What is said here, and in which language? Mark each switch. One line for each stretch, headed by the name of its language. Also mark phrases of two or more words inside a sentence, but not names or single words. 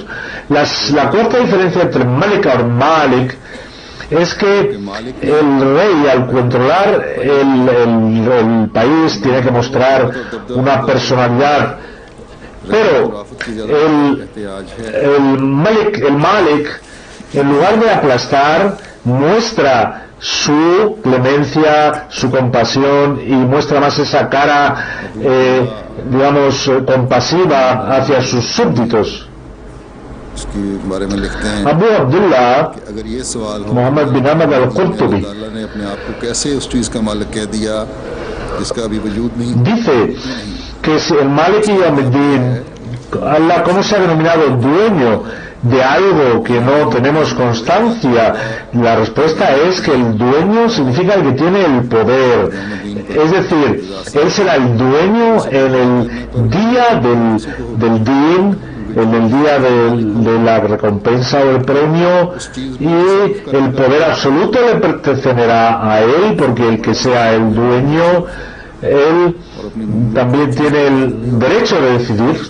Spanish: La cuarta diferencia entre Malik y Malik es que el rey, al controlar el país, tiene que mostrar una personalidad, pero el Malik, en lugar de aplastar, muestra su clemencia, su compasión, y muestra más esa cara, compasiva hacia sus súbditos. Abu Abdullah Muhammad bin Ahmad al-Qurtubi dice que si el
Arabic: مالك يوم الدين,
Spanish: Allah, ¿cómo se ha denominado dueño de algo que no tenemos constancia? La respuesta es que el dueño significa el que tiene el poder, es decir, él será el dueño en el día del Din, en el día de la recompensa o el premio, y el poder absoluto le pertenecerá a él, porque el que sea el dueño, él también tiene el derecho de decidir,